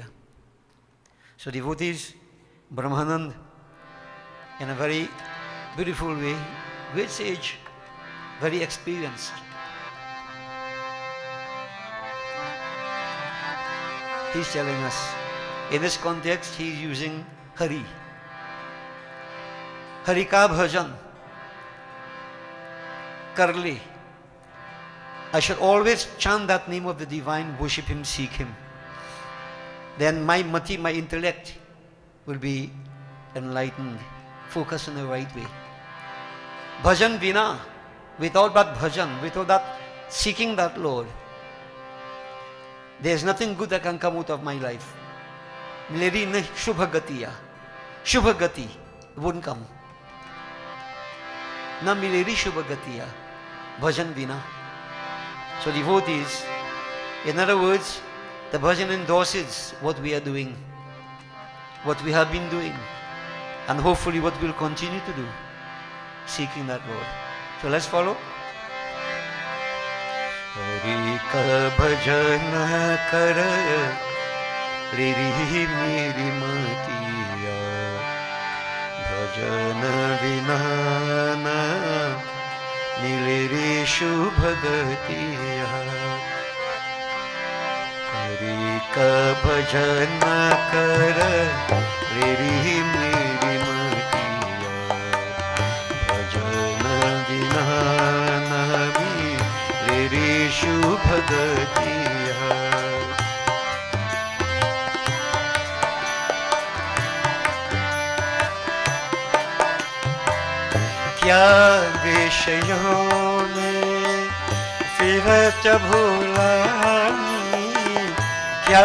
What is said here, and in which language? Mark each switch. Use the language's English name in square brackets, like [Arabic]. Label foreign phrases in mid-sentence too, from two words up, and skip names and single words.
[English] So devotees, Brahmanand, in a very beautiful way, great sage, very experienced. He's telling us, in this context, he's using Hari. [Hindi] हरि का भजन, कर ले. [English] I should always chant that name of the divine, worship Him, seek Him. Then my mati, my intellect, will be enlightened, focused in the right way. [Hindi] भजन बिना, [English] without that bhajan, without that seeking that Lord, there is nothing good that can come out of my life. [Hindi] मिले री ने शुभ गतिया. [English] Shubhagati wouldn't come. [Hindi] ना मिले री शुभ गतिया. भजन बिना. [English] So devotees, in other words, the bhajan endorses what we are doing, what we have been doing, and hopefully what we'll continue to do, seeking that Lord. So let's follow. [Hindi] हरि का भजन कर री री मेरी मतिया भजन बिना ना मिले री शुभ गतिया हरि का भजन कर रे मेरी मतिया, भजन बिना नबी रे शुभ गतिया। क्या विषयों में फिरत भुलानी, क्या